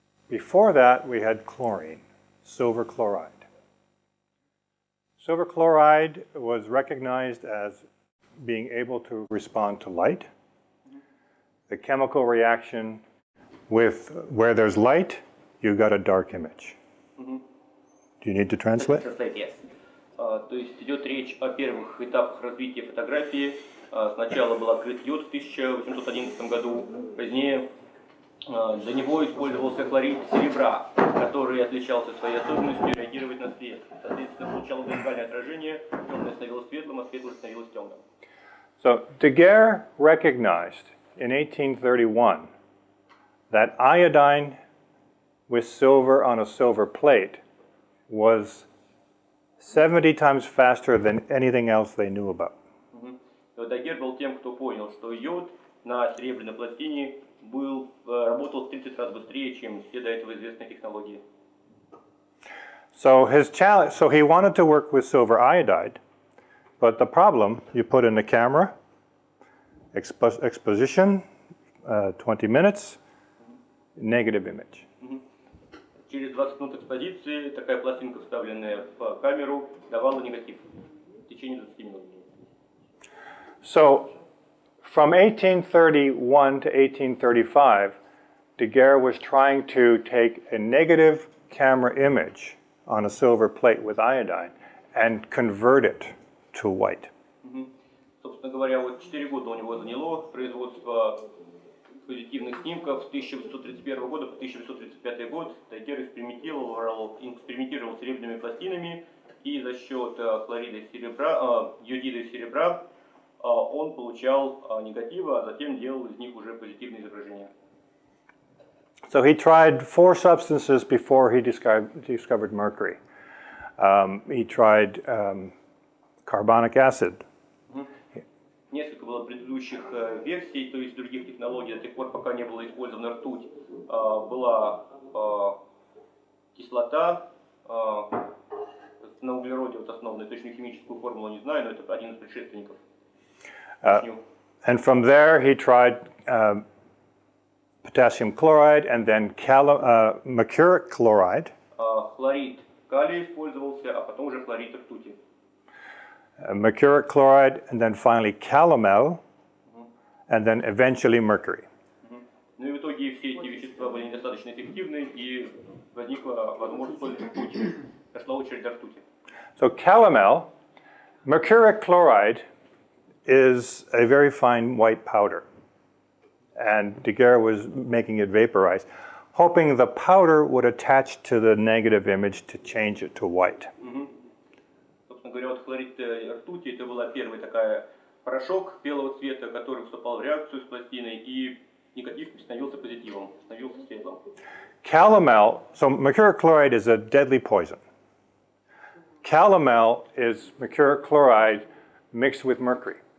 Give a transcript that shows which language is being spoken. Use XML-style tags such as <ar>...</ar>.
<en>Before that, we had chlorine, silver chloride. Silver chloride was recognized as being able to respond to light. The chemical reaction with where there's light, you got a dark image. Do you need to translate? Translate, yes.</en> <ru>То есть идет речь о первых этапах развития фотографии. Сначала был открыт йод в 1811 году, позднее для него использовался хлорид серебра, который отличался своей особенностью реагировать на свет. Соответственно, получал зеркальное отражение, темное становилось светлым, а светлое становилось темным.</ru> <en>So Daguerre recognized in 1831 that iodine with silver on a silver plate was 70 times faster than anything else they knew about.</en> <ru>Дагер был тем, кто понял, что йод на серебряной пластине работал в 30 раз быстрее, чем все до этого известные технологии.</ru> <en>So he wanted to work with silver iodide, but the problem, you put in the camera, exposition, 20 minutes, negative image.</en> <ru>Через 20 минут экспозиции такая пластинка, вставленная в камеру, давала негатив в течение 20 минут.</ru> <en>So, from 1831 to 1835, Daguerre was trying to take a negative camera image on a silver plate with iodine and convert it to white.</en> <ru>Собственно говоря, вот 4 года у него заняло производство позитивных снимков с 1831 года по 1835 год. Дагерротип экспериментировал с серебряными пластинами, и за счет хлорида серебра, йодида серебра он получал негативы, а затем делал из них уже позитивные изображения.</ru> <en>So he tried 4 substances before he discovered mercury. He tried carbonic acid.</en> <ru>Несколько было предыдущих версий, то есть других технологий, до тех пор, пока не была использована ртуть. Была кислота на углероде вот основная, точную химическую формулу не знаю, но это один из предшественников.</ru> <en>And from there he tried potassium chloride and then mercuric chloride.</en> <ru>Хлорид калия использовался, а потом уже хлорид ртути.</ru> <en>Mercuric chloride and then finally calomel and then eventually mercury.</en> <ru>Ну и в итоге все эти вещества были недостаточно эффективны, и возникла возможность использовать ртуть. Пошла очередь до ртути.</ru> <en>So calomel, mercuric chloride is a very fine white powder, and Daguerre was making it vaporize, hoping the powder would attach to the negative image to change it to white.</en> <ru>Собственно говоря, вот хлорид ртути это была первая такая порошок белого цвета, который вступал в реакцию с пластиной, и негатив становился позитивом, становился светлым.</ru> <en>Calomel, so mercuric chloride is a deadly poison. Calomel is mercuric chloride mixed with mercury.</en>